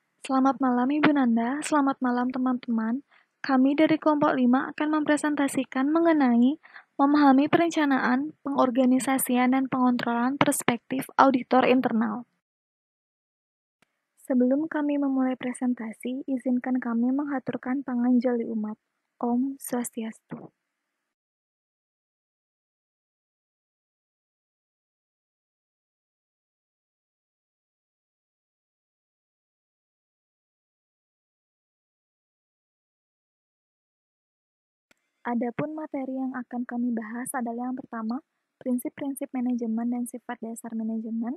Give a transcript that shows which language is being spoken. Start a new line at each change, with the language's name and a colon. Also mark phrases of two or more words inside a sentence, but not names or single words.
Indonesian: Selamat malam Ibu Nanda, selamat malam teman-teman. Kami dari kelompok 5 akan mempresentasikan mengenai memahami perencanaan, pengorganisasian, dan pengontrolan perspektif auditor internal. Sebelum kami memulai presentasi, izinkan kami menghaturkan panganjali umat.
Balinese: Om Swastiastu.
Indonesian: Adapun materi yang akan kami bahas adalah yang pertama, prinsip-prinsip manajemen dan sifat dasar manajemen.